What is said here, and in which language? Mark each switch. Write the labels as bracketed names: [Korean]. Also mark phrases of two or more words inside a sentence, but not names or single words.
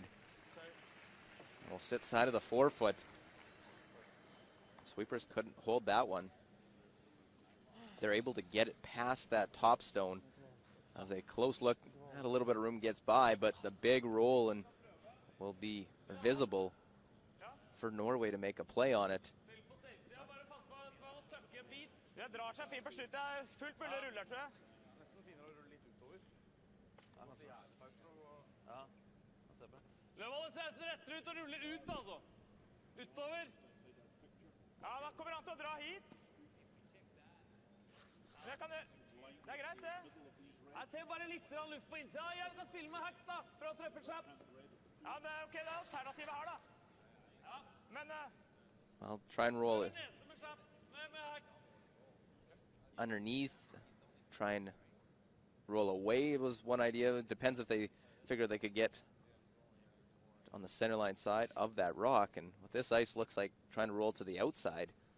[English] We'll sit side of the 4-foot. Sweepers couldn't hold that one. They're able to get it past that top stone. As a close look, had a little bit of room, gets by, but the big roll and will be visible for Norway to make a play on it. [Norwegian] Det drar seg fint på slutt. Det er fullt mulig å rulle, tror jeg. Nesten finere å rulle litt utover. Ja, se på. Løvholdet ser rettere ut og ruller ut, altså. Utover. Ja, da kommer han til å dra hit. Det er greit, det. Jeg ser bare litt luft på innsida. Jeg kan spille med hack, da, for å treffe kjapt. Ja, det er ok, det er alternativet her, da. Ja. Men... [English] I'll try and roll it underneath, try and roll away was one idea. It depends if they figure they could get on the center line side of that rock, and with this ice looks like trying to roll to the outside.